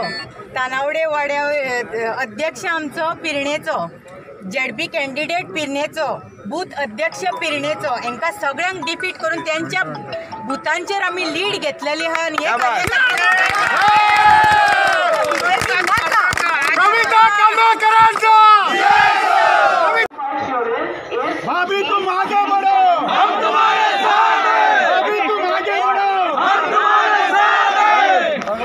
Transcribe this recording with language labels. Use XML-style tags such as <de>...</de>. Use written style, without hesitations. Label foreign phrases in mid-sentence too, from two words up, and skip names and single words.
<kok>तानावडे वाड्या अध्यक्ष आमचो पिरणेचो,</kok> <en>ZP candidate</en> <kok>पिरणेचो, बूथ अध्यक्ष पिरणेचो, हांकां सगळ्यांक डिफीट करून त्यांच्या बुथांचेर आमी लीड घेतलेली आहा। आनी</kok> <hi>भाभी तुम आगे बढ़ो, हम तुम्हारे साथ हैं। भाभी तुम आगे बढ़ो, हम तुम्हारे साथ हैं।</hi>